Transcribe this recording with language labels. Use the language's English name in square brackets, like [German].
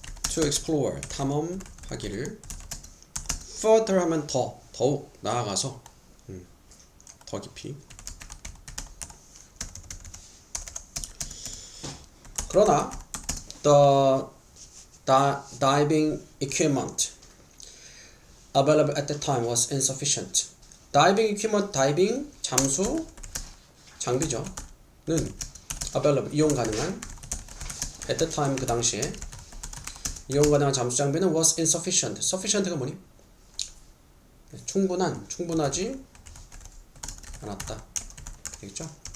[English] to explore [Korean] 탐험하기를. further 하면 더욱 나아가서 더 깊이. 그러나 [English] the diving equipment available at the time was insufficient. [Korean] diving equipment, 다이빙 잠수 장비죠. 는 available 이용 가능한 [English] at the time [Korean] 그 당시에 이용 가능한 잠수 장비는 [English] was insufficient. [Korean] sufficient가 뭐니? 충분하지 않았다. 되겠죠?